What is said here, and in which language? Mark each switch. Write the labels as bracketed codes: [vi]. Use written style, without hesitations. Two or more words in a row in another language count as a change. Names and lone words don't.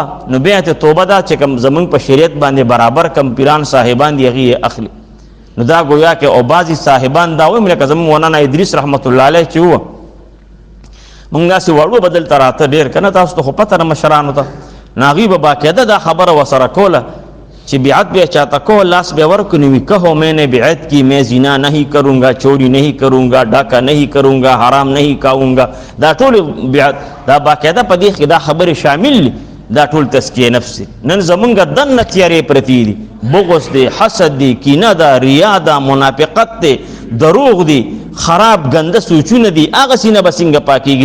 [ps] نو بیعت توبه دا چې کوم زمونږ په شریعت باندې برابر کم پیران صاحبان دی هغې اخلي. نو دا گویا کې او بعضې صاحبان دا وایم لکه زمونږ مولانا ادریس رحمت الله علیه چې وه مونږ داسې وړو بدل ته راته ډېر که نه تاسو ته خو پته نه مشرانو ته. نو هغوی به باقاعده دا خبره ورسره کوله چې [ur] بیعت بے چاہتا کو لاس بے ورکنوی کہو میں نے بیعت کی، میں زنا نہیں کروں گا، چوری نہیں کروں گا، ڈاکہ نہیں کروں گا، حرام نہیں کھاؤں گا. [ps] دا ټول بیعت دا باقاعده په دې کې دا خبرې شامل دي. دا ټول تزکیه نفس دی. نن زمونږ دننه تیارې پرتې دي، بغض دی، حسد دی، کینه ده، ریا ده، منافقت دی، دروغ دی، خراب ګنده سوچونه دي. هغه سینه به څنګه پاکېږي؟